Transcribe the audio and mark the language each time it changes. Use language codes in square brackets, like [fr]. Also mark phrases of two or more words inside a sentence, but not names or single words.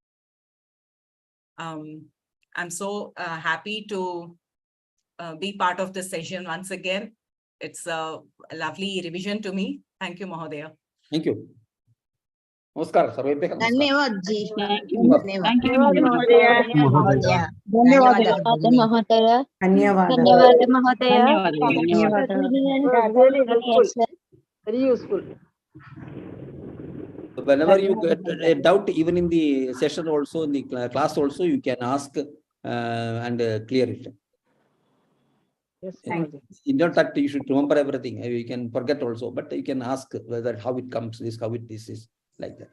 [en] I'm so happy to be part of this session once again. It's a lovely revision to me. Thank you, Mahodaya. Thank you. Namaskar. [hi] Dhanyavad ji. [en] Thank you. Thank you, Mahodaya. Mahodaya. Mahodaya. Dhanyavad Mahodaya. Very useful. Whenever you get a doubt, even in the session also, in the class also, you can ask and clear it. Yes, thank you. Not that you should remember everything. You can forget also, but you can ask whether how it comes, this is like that.